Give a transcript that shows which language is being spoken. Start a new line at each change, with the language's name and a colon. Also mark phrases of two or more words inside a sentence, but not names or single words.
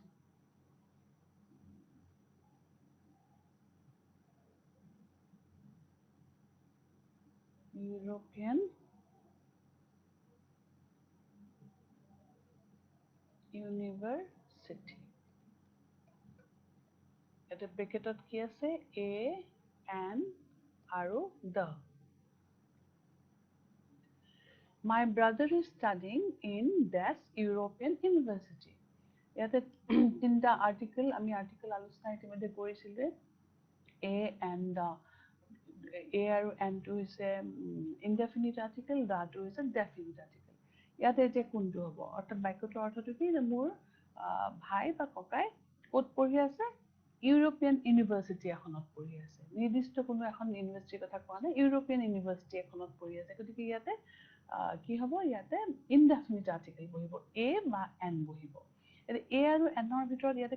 English: European University
Assamese: এটা ব্ৰেকেটত কি আছে
English: a and
Assamese: আৰু the
English: my brother is studying in that European University
Assamese: ইয়াতে তিনটা আৰ্টিকেল আমি আৰ্টিকেল আলোচনা ইতিমধ্যে কৰিছিলো
English: a and the a আৰু and
Assamese: টো হৈছে
English: indefinite article the
Assamese: টো হৈছে
English: definite
Assamese: article ইয়াতে এতিয়া কোনটো হ'ব অৰ্থাৎ বাক্যটোৰ অৰ্থটো কি যে মোৰ ভাই বা ককাই ক'ত পঢ়ি আছে
English: European University
Assamese: এখনত পঢ়ি আছে নিৰ্দিষ্ট কোনো এখন ইউনিভাৰ্চিটিৰ কথা কোৱা নাই ইউৰোপিয়ান ইউনিভাৰ্চিটি এখনত পঢ়ি আছে গতিকে ইয়াতে কি হ'ব ইয়াতে
English: indefinite article
Assamese: বহিব a বা n বহিব এতিয়া a আৰু n ৰ ভিতৰত ইয়াতে